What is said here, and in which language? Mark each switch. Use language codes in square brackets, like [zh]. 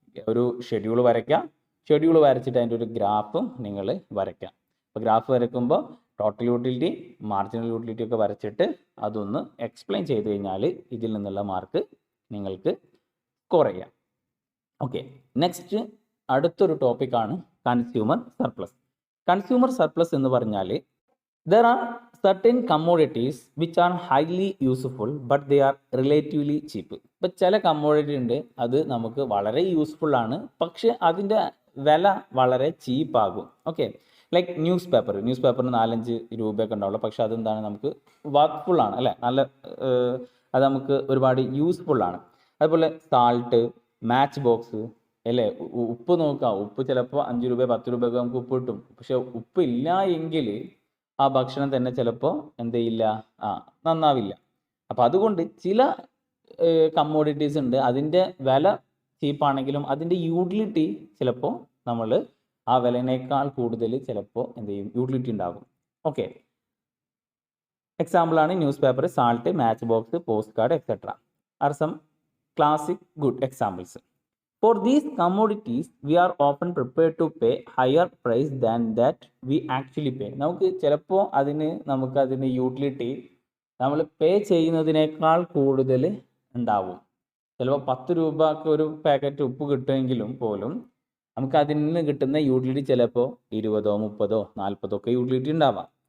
[ml] ഒരു ഷെഡ്യൂൾ വരയ്ക്കുക. ഷെഡ്യൂൾ വരച്ചിട്ട് അതിൻ്റെ ഒരു ഗ്രാഫും നിങ്ങൾ വരയ്ക്കുക. അപ്പോൾ ഗ്രാഫ് വരയ്ക്കുമ്പോൾ ടോട്ടൽ യൂട്ടിലിറ്റി, മാർജിനൽ യൂട്ടിലിറ്റി ഒക്കെ വരച്ചിട്ട് അതൊന്ന് എക്സ്പ്ലെയിൻ ചെയ്ത് കഴിഞ്ഞാൽ ഇതിൽ നിന്നുള്ള മാർക്ക് നിങ്ങൾക്ക് സ്കോർ ചെയ്യാം. ഓക്കെ, നെക്സ്റ്റ് അടുത്തൊരു ടോപ്പിക്കാണ് കൺസ്യൂമർ സർപ്ലസ്. കൺസ്യൂമർ സർപ്ലസ് എന്ന് പറഞ്ഞാൽ [en] there are certain commodities which are highly useful but they are relatively cheap. [ml] ഇപ്പോൾ ചില കമ്മോഡിറ്റി ഉണ്ട്, അത് നമുക്ക് വളരെ യൂസ്ഫുൾ ആണ്, പക്ഷെ അതിൻ്റെ വില വളരെ ചീപ്പാകും. ഓക്കെ, ലൈക്ക് ന്യൂസ് പേപ്പറിന് 4-5 രൂപയൊക്കെ ഉണ്ടാവുള്ളൂ, പക്ഷെ അതെന്താണ്? നമുക്ക് വർക്ക്ഫുൾ ആണ് അല്ലേ, നല്ല അത് നമുക്ക് ഒരുപാട് യൂസ്ഫുൾ ആണ്. അതുപോലെ സാൾട്ട്, മാച്ച് ബോക്സ് അല്ലേ, ഉപ്പ് നോക്കാം. ഉപ്പ് ചിലപ്പോൾ 5 രൂപ 10 രൂപയൊക്കെ നമുക്ക് ഉപ്പ് കിട്ടും. പക്ഷെ ഉപ്പ് ഇല്ല എങ്കിൽ ആ ഭക്ഷണം തന്നെ ചിലപ്പോൾ എന്ത് ചെയ്യില്ല, നന്നാവില്ല. അപ്പോൾ അതുകൊണ്ട് ചില കമ്മോഡിറ്റീസ് ഉണ്ട്, അതിൻ്റെ വില ചീപ്പാണെങ്കിലും അതിൻ്റെ യൂട്ടിലിറ്റി ചിലപ്പോൾ നമ്മൾ ആ വിലനേക്കാൾ കൂടുതൽ ചിലപ്പോൾ എന്ത് ചെയ്യും, യൂട്ടിലിറ്റി ഉണ്ടാകും. [en] Okay, എക്സാമ്പിളാണ് newspaper, salt, match box, postcard etcetera are some classic good examples. For these commodities, we are often prepared to pay higher price than that we actually pay. [ml] നമുക്ക് ചിലപ്പോൾ നമുക്കതിന് utility നമ്മൾ പേ ചെയ്യുന്നതിനേക്കാൾ കൂടുതൽ ഉണ്ടാവും. ചിലപ്പോൾ 10 രൂപക്ക് ഒരു പാക്കറ്റ് ഉപ്പ് കിട്ടുമെങ്കിലും പോലും നമുക്ക് അതിൽ നിന്ന് കിട്ടുന്ന യൂട്ടിലിറ്റി ചിലപ്പോൾ 20, 30, 40 ഒക്കെ യൂട്ടിലിറ്റി ഉണ്ടാവാം.